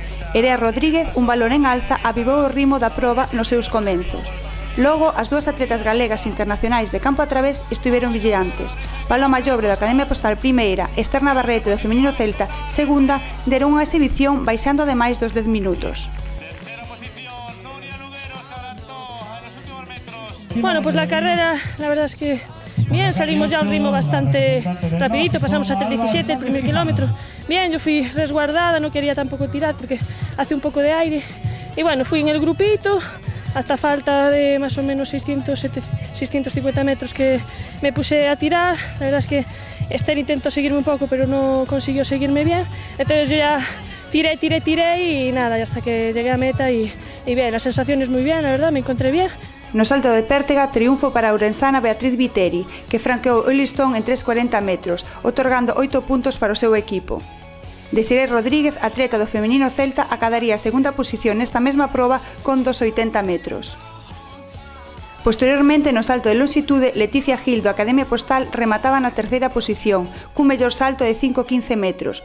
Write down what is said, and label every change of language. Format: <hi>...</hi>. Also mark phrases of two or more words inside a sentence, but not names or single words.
<gl>Erea Rodríguez, un valor en alza, avivou o ritmo da proba nos seus comenzos. Logo, as dúas atletas galegas internacionais de campo a través estiveron brillantes. Paloma Llobre da Academia Postal primeira, Esther Navarrete do feminino Celta segunda, deron unha exhibición baixando ademais dos 10 minutos.</gl> <es>Bueno, pues la carrera, la verdad es que bien, salimos ya a un ritmo bastante rapidito, pasamos a 3.17 el primer kilómetro. Bien, yo fui resguardada, no quería tampoco tirar porque hace un poco de aire. Y bueno, fui en el grupito, hasta falta de más o menos 650 metros que me puse a tirar. La verdad es que Esther intentó seguirme un poco, pero no consiguió seguirme bien. Entonces yo ya tiré y nada, y hasta que llegué a meta y bien, las sensaciones muy bien, la verdad, me encontré bien.</es> <gl>No salto de pértega, triunfo para a ourensana Beatriz Viteri, que franqueou o listón en 3,40 metros, otorgando 8 puntos para o seu equipo. Desiree Rodríguez, atleta do feminino Celta, acadaría a segunda posición nesta mesma proba con 2,80 metros. Posteriormente, no salto de longitude, Leticia Gil do Academia Postal remataba na terceira posición, cun mellor salto de 5,15 metros.</gl>